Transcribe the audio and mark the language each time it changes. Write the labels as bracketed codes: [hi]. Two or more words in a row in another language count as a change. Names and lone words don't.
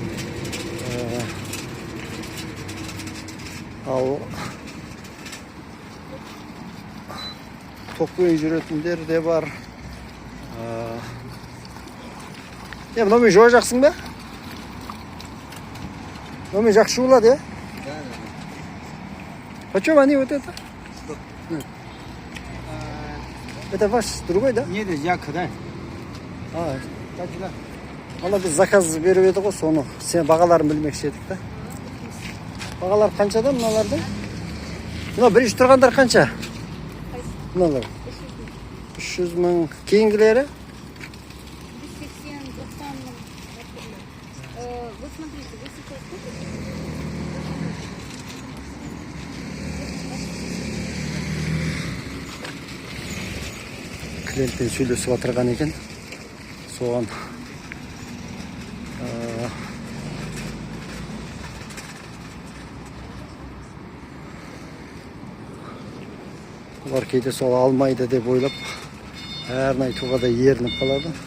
[kk] Ал токпен жүретіндер де бар. Мынаумен жоо жақсың ба? Мынаумен жақсы болады, [ru] Почем они вот это? Это ваш другой, да? Нет, яка, да. Так, да. [kk] Ала біз заказ беріп еді ғой, соны сен бағаларын білмекші едік та. Бағалар қаншада мыналардың? Мына бірінші тұрғандар қанша? Мыналар 300 мың. Кейінгілері? 180-90 мың. [ru] Вы смотрите, вы сейчас [kk] Клиентпен сөйлесіп отырған екен. Соған олар кейде сол алмайды деп ойлап, әрін айтуға да ерініп қалады.